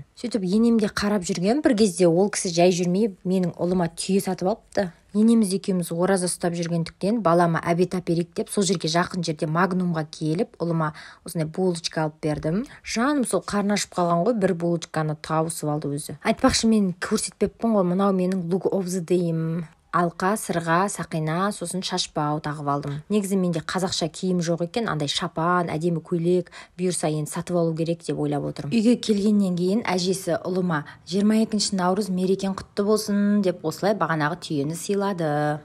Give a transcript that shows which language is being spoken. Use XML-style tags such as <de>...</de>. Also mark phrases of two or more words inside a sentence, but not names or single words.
<kk>Сөйтіп енемде қарап жүрген бір кезде ол кісі жай жүрмей менің ұлыма түйе сатып алыпты. Енеміз екеуміз ораза ұстап жүргендіктен балама обед әперейік деп сол жерге жақын жерде Магнумға келіп, ұлыма осындай булочка алып бердім. Жаным сол қарны ашып қалған ғой, бір булочканы тауысып алды өзі. Айтпақшы, мен көрсетпеппін ғой, мынау менің</kk> <en>look of the day-</en> <kk>ім. Алқа, сырға, сақина, сосын шашбау тағып алдым. Негізі менде қазақша киім жоқ екен, андай шапан, әдемі көйлек бұйырса енді сатып алу керек деп ойлап отырмын. Үйге келгеннен кейін әжесі ұлыма 22 наурыз мерекең құтты болсын деп осылай бағанағы түйені сыйлады.</kk>